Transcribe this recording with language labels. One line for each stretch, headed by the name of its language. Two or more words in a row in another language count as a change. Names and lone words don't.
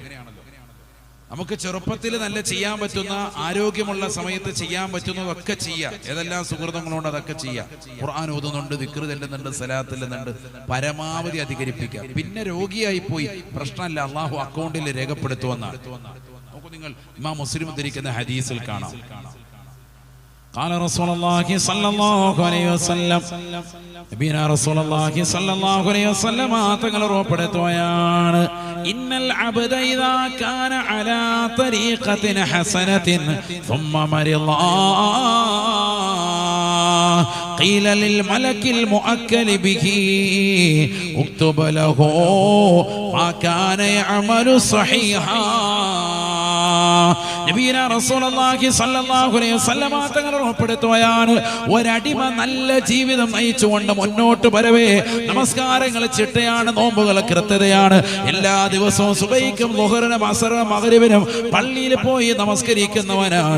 Malayalam: നമുക്ക് ചെറുപ്പത്തിൽ നല്ല ചെയ്യാൻ പറ്റുന്ന, ആരോഗ്യമുള്ള സമയത്ത് ചെയ്യാൻ പറ്റുന്നതൊക്കെ ചെയ്യാം. ഏതെല്ലാം സുഹൃത്തുക്കളുണ്ട് അതൊക്കെ ചെയ്യാം. ഖുർആൻ ഓതുന്നുണ്ട്, ദിക്ർ ചെല്ലുന്നുണ്ട്, സലാത്ത് ചെല്ലുന്നുണ്ട്, പരമാവധി അധികരിപ്പിക്കുക. പിന്നെ രോഗിയായി പോയി പ്രശ്നമല്ല, അള്ളാഹു അക്കൗണ്ടിൽ രേഖപ്പെടുത്തുമെന്നാണ്. നോക്കൂ നിങ്ങൾ, ഇമാം മുസ്ലിം ഉദ്ധരിക്കുന്ന ഹദീസിൽ കാണാം,
Arabic: قال رسول الله صلى الله عليه وسلم, نبينا رسول الله صلى الله عليه وسلم
Malayalam: തങ്ങൾ ഉറപ്പെടുത്തുകയാണ്,
Arabic: إن العبد إذا كان على طريقة حسنة ثم മരിള قيل للملك المؤكل به اكتب له ما كان يعمل صحيحا. نبينا رسول الله صلى الله عليه وسلم
Malayalam: തങ്ങൾ ഉറപ്പെടുത്തുകയാണ്, ഒരടിമ നല്ല ജീവിതം നയിച്ചുകൊണ്ട് മുന്നോട്ട് വരവേ നമസ്കാരങ്ങൾ ചിട്ടയാണ്, നോമ്പുകൾ കൃത്യതയാണ്. എല്ലാ ദിവസവും സുബഹിക്കും ളുഹറിനും അസ്റിനും മഗ്രിബിനും പള്ളിയിൽ പോയി നമസ്കരിക്കുന്നവനാണ്.